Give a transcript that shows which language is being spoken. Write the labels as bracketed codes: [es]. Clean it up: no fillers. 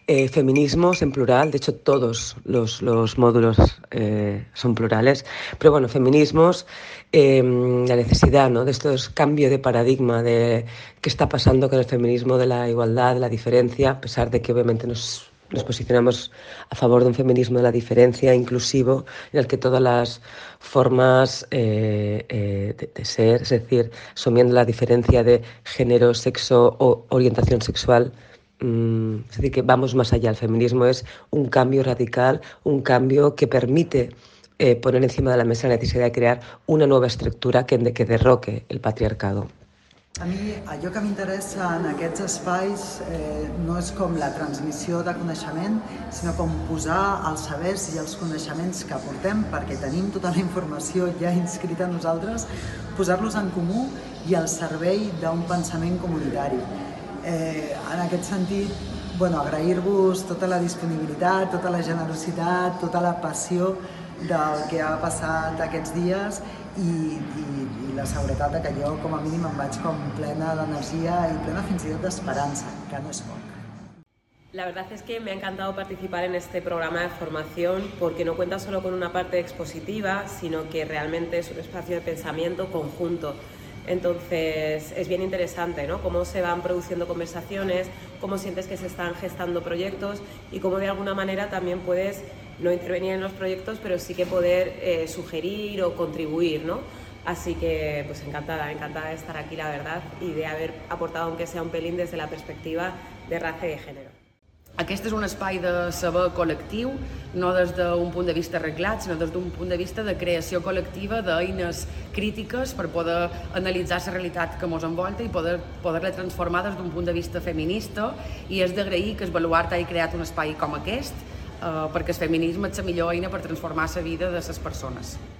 [es] Feminismos en plural, de hecho todos los módulos son plurales, pero bueno, feminismos, la necesidad, ¿no?, de estos cambios de paradigma de qué está pasando con el feminismo de la igualdad, de la diferencia, a pesar de que obviamente nos posicionamos a favor de un feminismo de la diferencia inclusivo, en el que todas las formas de ser, es decir, asumiendo la diferencia de género, sexo o orientación sexual, es decir, que vamos más allá. El feminismo es un cambio radical, un cambio que permite poner encima de la mesa la necesidad de crear una nueva estructura que derroque el patriarcado. [ca] A mí, allò que m'interessa en aquests espais no és com la transmissió de coneixement, sinó com posar els sabers i els coneixements que aportem, perquè tenim tota la informació ja inscrita a nosaltres, posar-los en comú i al servei d'un pensament comunitari. En aquest sentit, bueno, agrair-vos tota la disponibilitat, tota la generositat, tota la passió del que ha passat aquests dies i la seguretat que jo, com a mínim, em vaig com plena d'energia i plena fins i tot d'esperança, que no és poc. [es] La verdad es que me ha encantado participar en este programa de formación porque no cuenta solo con una parte expositiva, sino que realmente es un espacio de pensamiento conjunto. Entonces, es bien interesante, ¿no?, cómo se van produciendo conversaciones, cómo sientes que se están gestando proyectos y cómo de alguna manera también puedes no intervenir en los proyectos, pero sí que poder sugerir o contribuir, ¿no? Así que pues encantada de estar aquí, la verdad, y de haber aportado aunque sea un pelín desde la perspectiva de raza y de género. [ca] Aquest és un espai de saber col·lectiu, no des d'un punt de vista arreglat, sinó des d'un punt de vista de creació col·lectiva, d'eines crítiques per poder analitzar la realitat que ens envolta i poder-la transformar des d'un punt de vista feminista. I és d'agrair que el Baluart hagi creat un espai com aquest, perquè el feminisme és la millor eina per transformar la vida de les persones.